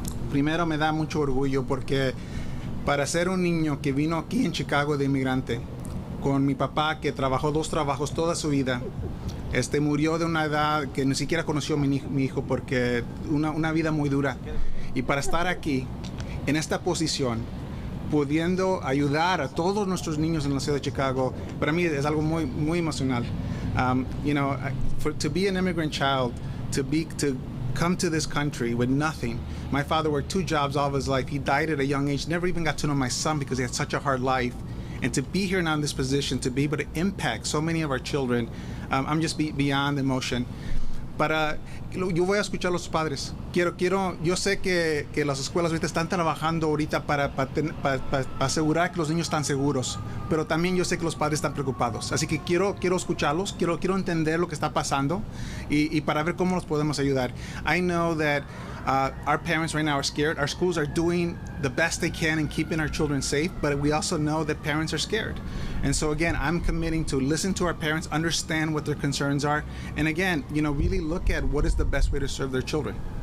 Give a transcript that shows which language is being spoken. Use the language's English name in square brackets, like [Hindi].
[Spanish] Primero, me da mucho orgullo porque para ser un niño que vino aquí en Chicago de inmigrante, con mi papá que trabajó 2 trabajos toda su vida, murió de una edad que ni siquiera conoció mi hijo porque una vida muy dura. Y para estar aquí, en esta posición, pudiendo ayudar a todos nuestros niños en la ciudad de Chicago, para mí es algo muy, muy emocional. [English] To be an immigrant child, to come to this country with nothing. My father worked 2 jobs all of his life. He died at a young age, never even got to know my son because he had such a hard life. And to be here now in this position, to be able to impact so many of our children, I'm just beyond emotion. [Spanish] Yo voy a escuchar a los padres. Yo sé que las escuelas ahorita están trabajando ahorita para asegurar que los niños están seguros, pero también yo sé que los padres están preocupados. Así que quiero escucharlos, quiero entender lo que está pasando y para ver cómo los podemos ayudar. [English] I know that our parents right now are scared. Our schools are doing the best they can in keeping our children safe, but we also know that parents are scared. And so again, I'm committing to listen to our parents, understand what their concerns are, and again, really look at what is the best way to serve their children.